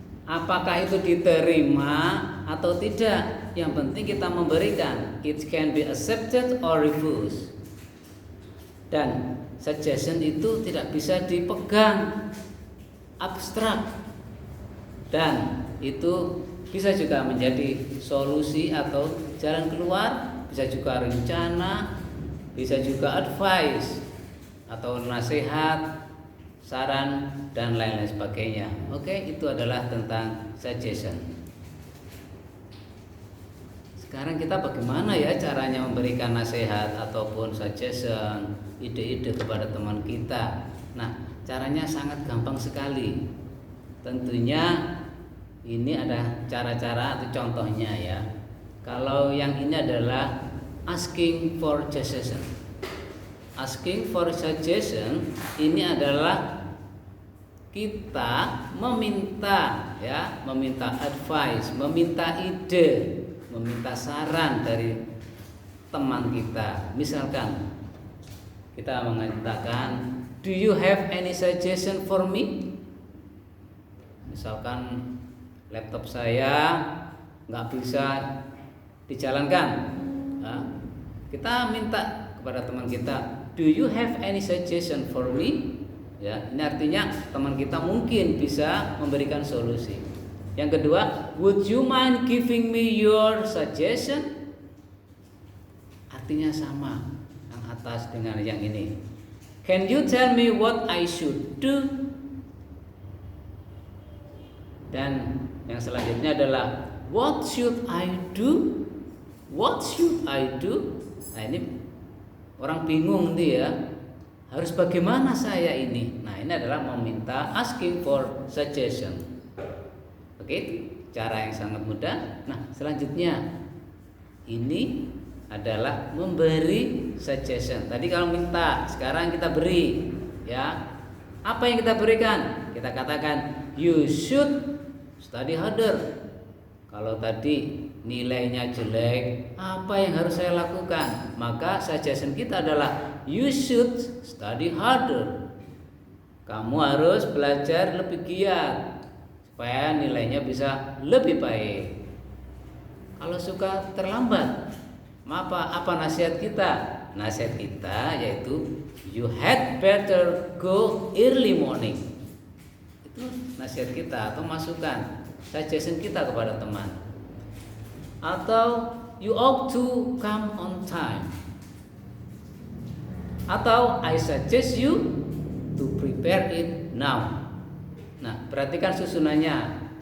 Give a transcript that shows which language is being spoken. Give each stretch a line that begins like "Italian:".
Indonesian: Apakah itu diterima atau tidak? Yang penting kita memberikan.
English: It can be accepted or refused.
Indonesian: Dan suggestion itu tidak bisa dipegang, abstrak. Dan itu bisa juga menjadi solusi atau jalan keluar, bisa juga rencana, bisa juga advice atau nasihat, saran, dan lain-lain sebagainya. Oke, itu adalah tentang suggestion. Sekarang kita bagaimana ya caranya memberikan nasihat ataupun suggestion, ide-ide kepada teman kita. Nah, caranya sangat gampang sekali. Tentunya ini ada cara-cara atau contohnya ya. Kalau yang ini adalah
English: asking for suggestion. Asking for suggestion
Indonesian: ini adalah kita meminta advice, meminta ide, meminta saran dari teman kita. Misalkan kita mengatakan,
English: do you have any suggestion for me?
Indonesian: Misalkan laptop saya nggak bisa dijalankan, nah, kita minta kepada teman kita,
English: do you have any suggestion for me?
Indonesian: Ya, ini artinya teman kita mungkin bisa memberikan solusi. Yang kedua,
English: would you mind giving me your suggestion?
Indonesian: Artinya sama, yang atas dengan yang ini.
English: Can you tell me what I should do?
Indonesian: Dan yang selanjutnya adalah
English: what should I do? What should I do?
Indonesian: Nah, ini orang bingung dia, harus bagaimana saya ini? Nah, ini adalah meminta
English: asking for suggestion.
Indonesian: Oke, cara yang sangat mudah. Nah, selanjutnya ini adalah memberi suggestion. Tadi kalau minta, sekarang kita beri, ya. Apa yang kita berikan? Kita katakan
English: you should study harder.
Indonesian: Kalau tadi nilainya jelek, apa yang harus saya lakukan? Maka suggestion kita adalah
English: you should study harder.
Indonesian: Kamu harus belajar lebih giat supaya nilainya bisa lebih baik. Kalau suka terlambat, Apa nasihat kita? Nasihat kita yaitu
English: you had better go early morning.
Indonesian: Itu nasihat kita atau masukan, suggestion kita kepada teman. Atau
English: you ought to come on time.
Indonesian: Atau
English: I suggest you to prepare it now.
Indonesian: Nah, perhatikan susunannya.